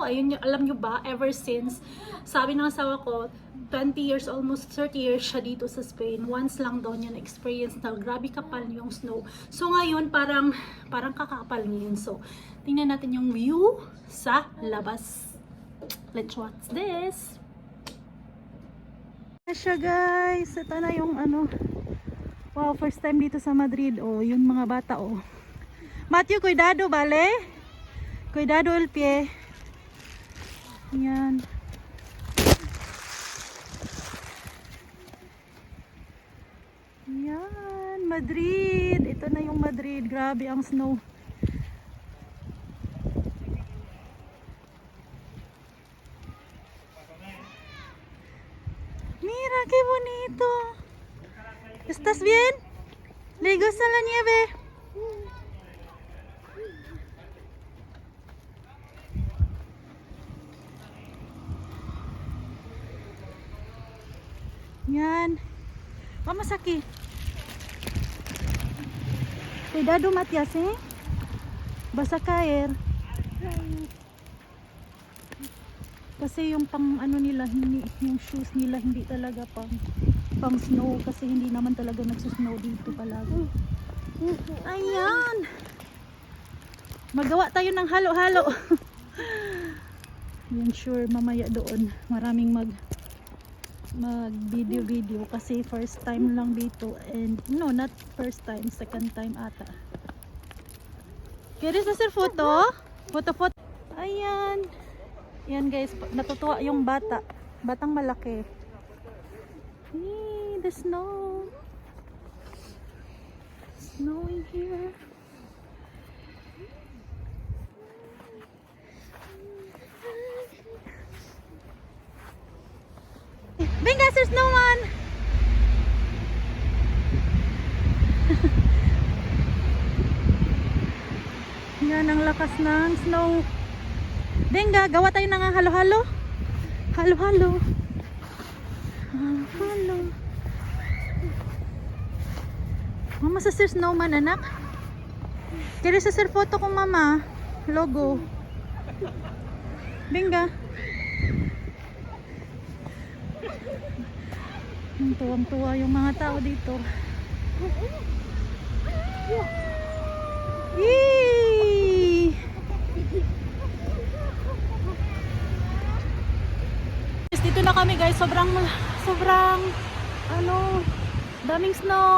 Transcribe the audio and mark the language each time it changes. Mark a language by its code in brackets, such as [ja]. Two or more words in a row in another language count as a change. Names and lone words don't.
[tl] Ayun, alam nyo ba, [en] ever since, [tl] sabi ng asawa ko, [en] 20 years, almost 30 years [tl] siya dito sa Spain. Once lang daw niya na-experience na grabe kapal yung snow. So ngayon, parang kakapal ngayon. So, tingnan natin yung view sa labas. [en] Let's watch this. [tl] Siya guys, ito na yung wow, [en] first time [tl] dito sa Madrid. Yung mga bata Matthew, [es] cuidado, vale? Cuidado el pie. [tl] Yan. Yan, Madrid. Ito na yung Madrid. Grabe ang snow. [es] Mira, qué bonito. ¿Estás bien? ¿Le gusta la nieve? [tl] Yan. [es] Vamos aquí. Cuidado, Matias, vas a caer. [tl] Kasi yung nila, yung shoes nila hindi talaga pang snow kasi hindi naman talaga nagsusnow dito palagi. Ayan. Magawa tayo ng halo-halo. Yan, sure mamaya doon maraming mag video kasi [en] first time [tl] lang dito, [en] and no, not first time, second time ata. [es] ¿Quieres hacer foto? Foto. [tl] Ayan. Yan guys, natutuwa yung batang malaki. [en] Hey, the snow in here. [es] Venga, [en] sir snowman. [tl] Yan ang lakas ng snow. Venga, gawa tayo ng halo-halo. Halo-halo. Mama sa [en] sir snowman, [tl] anak. [es] ¿Quieres hacer foto con mama? Logo. Venga. [tl] Tuwang-tuwa yung mga tao dito. Yee! Dito na kami guys, sobrang daming snow.